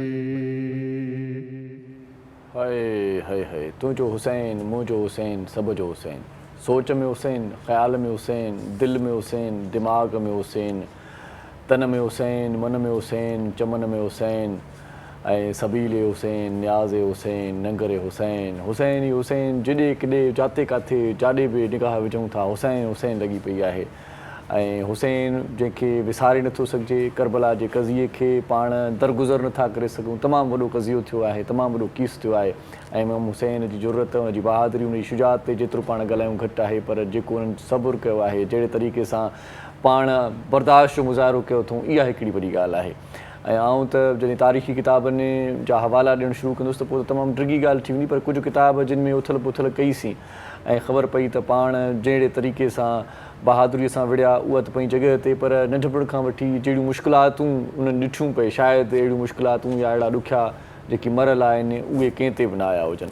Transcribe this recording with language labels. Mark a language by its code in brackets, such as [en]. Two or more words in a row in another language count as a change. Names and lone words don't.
[sd] ہائے ہائے ہائے، تو جو حسین، مو جو حسین، سب جو حسین، سوچ میں حسین، خیال میں حسین، دل میں حسین، دماغ میں حسین، تن میں حسین، من میں حسین، چمن میں حسین، اے سبیل حسین، نیاز حسین، ننگر حسین، حسین ہی حسین، جڈے کڈے جاتے کاتے جاڈے بھی نگاہ وجھوں تھا، حسین حسین لگی پئی ہے۔ حسین جنکھے وسارے نتھو سگجے، کربلا جے قضیے کے پاण درگزر نتھا کرے سگوں، تمام وڈو قضیو تھیو ہے، تمام وڈو کیس تھیو ہے۔ امام حسین جی جرت، ان جی بہادری، ان جی شجاعت تے جیترو پاण ڳالھایوں گھٹ ہے، پر جيڪو انهن صبر کيو ہے، جهڙے طریقے سان پاण برداشت جو مظاهرو ڪيو अथऊं، इहा हिकिड़ी वॾी ॻाल्हि आहे۔ ऐं आउं त जॾहिं तारीख़ी किताबनि जा हवाला ॾियणु शुरू कंदुसि त पोइ त तमामु ड्रिगी ॻाल्हि थी वेंदी, पर कुझु किताब जिन में उथल पुथल कईसीं ऐं ख़बर पई त पाण जहिड़े तरीक़े सां बहादुरीअ सां विढ़िया उहा त पंहिंजी जॻह ते, पर नंढपण खां वठी जहिड़ियूं मुश्किलातूं उन्हनि ॾिठियूं पए, शायदि अहिड़ियूं मुश्किलातूं या अहिड़ा ॾुखिया जेकी मरियल आहिनि उहे कंहिं ते बि न आया हुजनि।